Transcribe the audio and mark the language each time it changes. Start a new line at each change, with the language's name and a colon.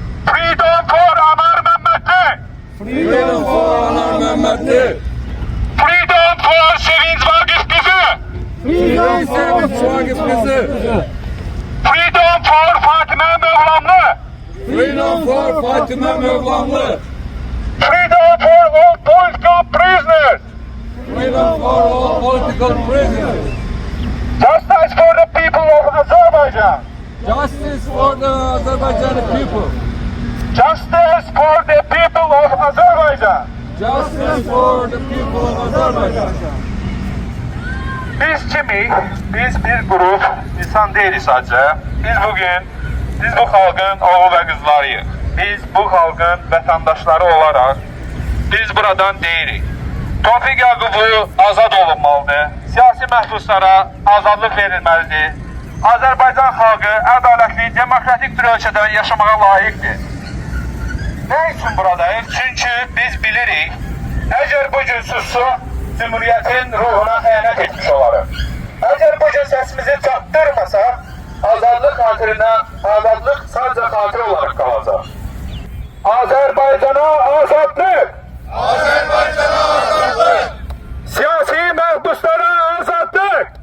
English: Freedom for Anar Məmmədli! Freedom for Anar Məmmədli! Freedom for Sevinç Vaqif qızı! Freedom for Vaqif qızı! Freedom for Fatimə Mövlamlı! Freedom for Fatimə Mövlamlı! Freedom for all political prisoners! Freedom for all political prisoners! Justice for the people of Azerbaijan! Justice for the Azerbaijani people! Justice for the people of Azerbaijan! Justice for the people of Azerbaijan!
Azerbaijani: Biz kimik? Biz bir grup insan deyilik sadəcə. Biz bu xalqın oğul və qızlarıyıq. Biz bu xalqın vətəndaşları olaraq biz buradan deyirik. Tofiq Yaqublu azad olunmalıdır. Siyasi məhbuslara azadlıq verilməlidir. Azərbaycan xalqı ədalətli, demokratik bir ölkədə yaşamağa layiqdir.
Turkish: Ne için buradayız?
Azerbaijani: Çünkü biz bilirik,
Turkish: eğer bugün sussak,
Azerbaijani: Cumhuriyetin ruhuna xəyanət etmiş olarıq.
Turkish: Eğer bugün sesimizi
Azerbaijani: çatdırmasak, azadlıq xatirinə, azadlıq sadəcə xatir olarak qalacaq. Azərbaycana azadlıq!
Turkish: Azerbaycan'a azadlık!
Azerbaijani: Siyasi məhbuslara azadlıq!